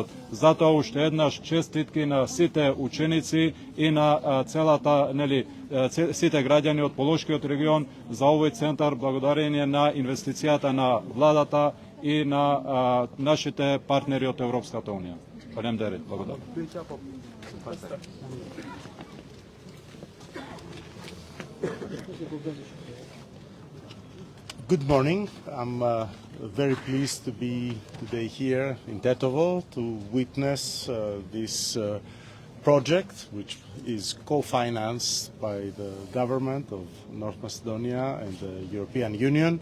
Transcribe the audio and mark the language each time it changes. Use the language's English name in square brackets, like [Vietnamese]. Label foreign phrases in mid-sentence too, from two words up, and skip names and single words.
[Macedonian] Затоа уште еднаш честитки на сите ученици и на целата сите граѓани од Полошкиот регион за овој центар, благодарение на инвестицијата на владата и на нашите партнери од Европската унија. Фалемдерит, благодарам. [English] Good morning. I'm very pleased to be today here in Tetovo to witness this project, which is co-financed by the government of North Macedonia and the European Union.